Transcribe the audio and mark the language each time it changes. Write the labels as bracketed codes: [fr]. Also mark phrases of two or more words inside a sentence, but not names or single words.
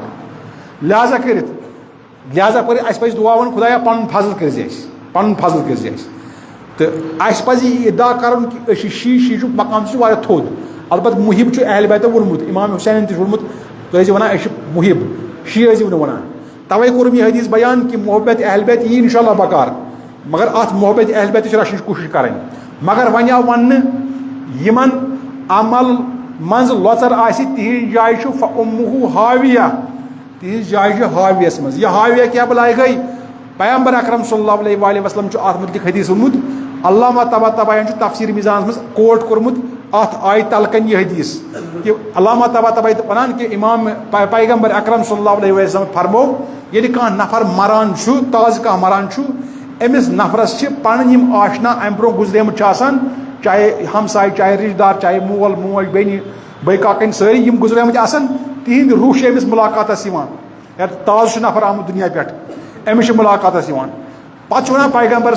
[ks] فرق لہذا کٔرِتھ لہذا کٔرِتھ اَسہِ پزِ دعا وَنُن خۄدایا پنُن فضل کٔرزِ اَسہِ پنُن فضل کٔرزِ اَسہِ تہٕ اَسہِ پزِ یہِ اِدعا کرُن کہِ أسۍ چھِ شیٖشُک مقام چھُ واریاہ تھوٚد البتہ محب چھُ اہل بیتو ووٚنمُت امام حُسینن تہِ چھُ ووٚنمُت تُہۍ ٲسِو ونان أسۍ چھِ محب شی ٲسِو نہٕ ونان توے کوٚرُم یہِ حدیث بیان کہِ محبت اہل بیت یی انشاء اللہ بکار مگر اتھ محبت اہل بیتٕچ رچھنٕچ کوٗشش کرٕنۍ مگر وۄنۍ آو وننہٕ یمن عمل منٛز لۄژر آسہِ تِہنٛز جاے چھُ فامہ ہاویہ تِہنٛز جاے چھِ ہاویس منٛز یہِ ہاویہ کیاہ بلاے گٔے پیغمبر اکرم [ar] صلی اللہ علیہ وآلہ وسلم [ks] چھُ اتھ متعلق حدیث ووٚنمُت علامہ طباطبائیَن چھُ تفسیٖر میٖزانس منٛز کوٹ کوٚرمُت اتھ آیہِ تلکن یہِ حدیث کہِ علامہ طباطبائی ونان کہِ امام پیغمبر اکرم [ar] صلی اللہ علیہ وسلم [ks] فرمو ییٚلہِ کانٛہہ نفر مران چھُ تازٕ کانٛہہ مران چھُ أمِس نفرس چھِ پنٕنۍ یِم آشنا امہِ برونٛہہ گُزریمٕتۍ چھِ آسان چاہے ہمساے چاہے رشتہٕ دار چاہے مول موج بیٚنہِ بٲے کاکٕنۍ سٲری یِم گُزریمٕتۍ آسان تِہنٛدۍ روح چھِ أمِس مُلاقاتس یِوان تازٕ چھُ نفر آمُت دُنیا پٮ۪ٹھ أمِس چھِ مُلاقاتس یِوان پتہٕ چھُ ونان پیغمبر